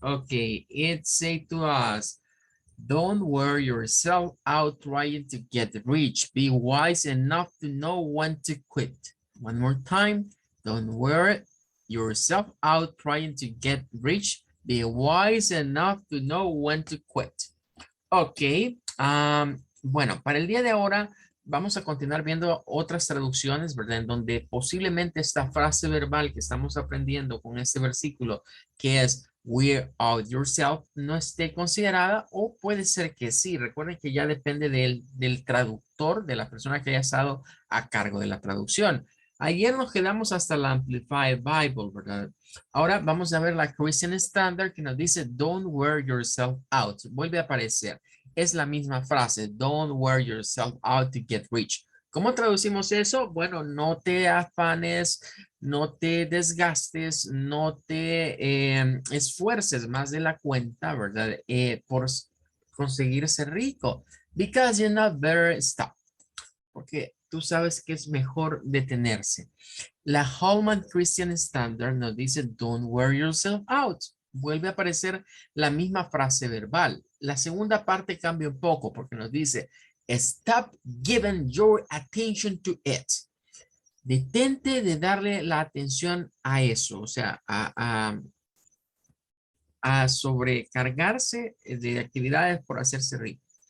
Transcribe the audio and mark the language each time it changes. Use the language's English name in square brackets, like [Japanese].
[English] Okay, it say to us, don't wear yourself out trying to get rich. Be wise enough to know when to quit. One more time. Don't wear yourself out trying to get rich. Be wise enough to know when to quit. Ok. [Spanish] Bueno, para el día de ahora vamos a continuar viendo otras traducciones, ¿verdad? En donde posiblemente esta frase verbal que estamos aprendiendo con este versículo, que es [English] wear out yourself, [Spanish] no esté considerada o puede ser que sí. Recuerden que ya depende del traductor, de la persona que haya estado a cargo de la traducción. Ayer nos quedamos hasta la Amplified Bible, ¿verdad? Ahora vamos a ver la Christian Standard que nos dice [English] don't wear yourself out. [Spanish] Vuelve a aparecer. Es la misma frase, [English] don't wear yourself out to get rich. [Spanish] ¿Cómo traducimos eso? Bueno, no te afanes, no te desgastes, no te esfuerces más de la cuenta, ¿verdad? Por conseguir ser rico. [English] Because you're not better stop. [Spanish] Porque tú sabes que es mejor detenerse. La Holman Christian Standard nos dice, [English] don't wear yourself out. [Spanish] Vuelve a aparecer la misma frase verbal. La segunda parte cambia un poco porque nos dice, [English] stop giving your attention to it. [Spanish] Detente de darle la atención a eso, o sea, a sobrecargarse de actividades por hacerse rico.